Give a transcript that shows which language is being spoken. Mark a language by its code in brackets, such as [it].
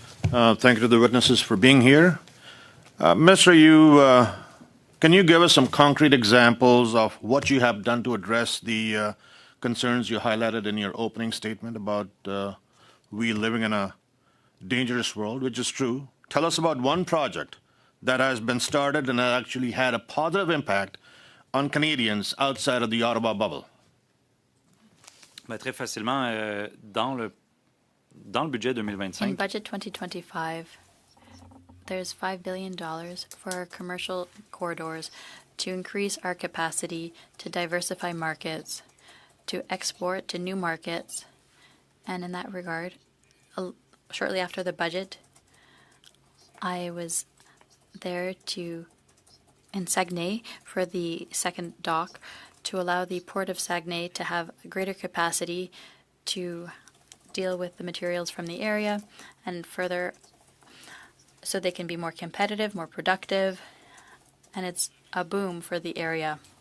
[en] Thank you to the witnesses for being here. Minister, can you give us some concrete examples of what you have done to address the concerns you highlighted in your opening statement about we living in a dangerous world, which is true? Tell us about one project that has been started and that actually had a positive impact on Canadians outside of the Ottawa bubble. [fr] Très facilement, dans le budget 2025. [en] In budget 2025, there's $5 billion for our commercial corridors to increase our capacity to diversify markets, to export to new markets. And in that regard, shortly after the budget, I was there in Saguenay for the second dock to allow the Port of Saguenay to have greater capacity to deal with the materials from the area and further so they can be more competitive, more productive, and it's a boom for the area.